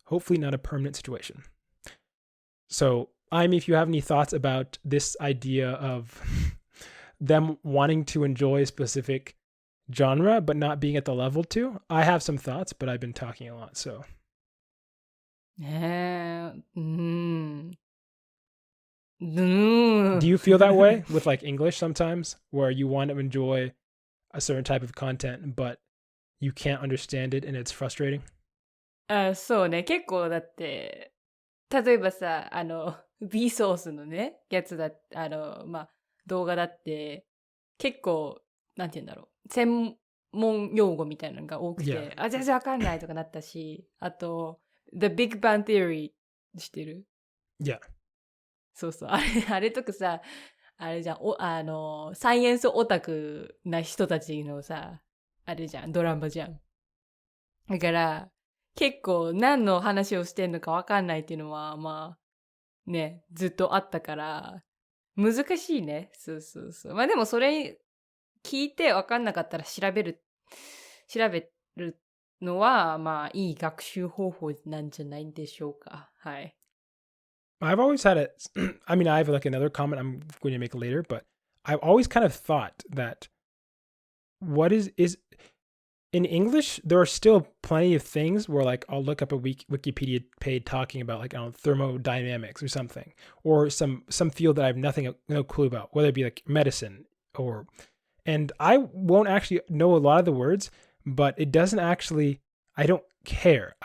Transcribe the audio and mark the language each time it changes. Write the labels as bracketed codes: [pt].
[en] Hopefully not a permanent situation. So, if you have any thoughts about this idea of them wanting to enjoy a specific genre, but not being at the level to, I have some thoughts, but I've been talking a lot, so. Do you feel that way with like English sometimes, where you want to enjoy a certain type of content, but you can't understand it and it's frustrating? [ja] そうね、結構だって、例えばさ、B ソースのね、やつだ、動画だって、結構、なんて言うんだろう、専門用語みたいなのが多くて、全然わかんないとかなったし、あと、The Big Bang Theory 知ってる？ [en] Yeah. [ja] そうそう、あれとかさ、あれじゃん、サイエンスオタクな人たちのさ、あれじゃん、ドラマじゃん。だから、結構何の話をしてんのかわかんないっていうのは、まあ、ね、ずっとあったから、難しいね。そうそうそう。まあでもそれ聞いてわかんなかったら調べるのは、まあいい学習方法なんじゃないでしょうか。はい。 [en] I've always had I have like another comment I'm going to make later, but I've always kind of thought that what is in English, there are still plenty of things where like I'll look up a Wikipedia page talking about like, I don't know, thermodynamics or something, or some field that I have no clue about, whether it be like medicine and I won't actually know a lot of the words, but it doesn't actually, I don't care.